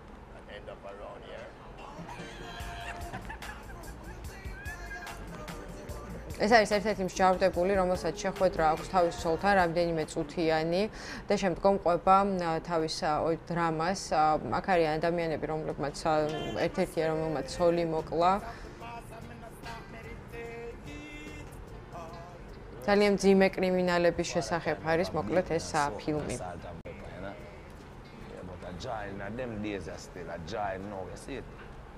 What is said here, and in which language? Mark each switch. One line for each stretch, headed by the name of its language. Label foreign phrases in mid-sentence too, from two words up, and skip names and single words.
Georgian: ეს არის ერთ-ერთი მსჯავრდებული, რომელსაც შეხვედრა აქვს თავის ცოლთან რამდენიმე წუთიანი და შემდგომ ყვება თავის დრამას. აქ არიან ადამიანები, რომლებმაც ერთ-ერთია, რომელმაც ცოლი მოკლა. ძალიან მძიმე კრიმინალების შესახებ არის მოკლედ ეს ფილმი.
English: But a joy in them days are still a joy now, you see it.